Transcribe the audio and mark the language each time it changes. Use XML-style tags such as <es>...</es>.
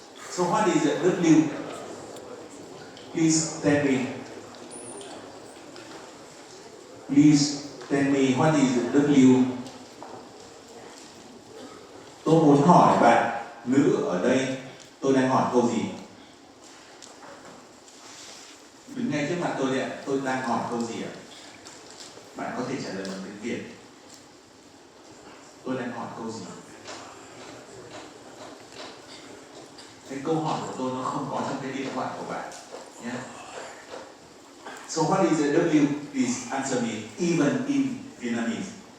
<en>So what is the W? Please tell me. Please tell me what is the W?</en> <vi>Tôi muốn hỏi bạn nữ ở đây, tôi đang hỏi câu gì? Đứng ngay trước mặt tôi đấy ạ, tôi đang hỏi câu gì ạ? Bạn có thể trả lời bằng tiếng Việt. Tôi đang hỏi câu gì? Cái câu hỏi của tôi nó không có trong cái điện thoại của bạn nhé.</vi> <en>So what is the W? Please answer me, even in Vietnamese.</en>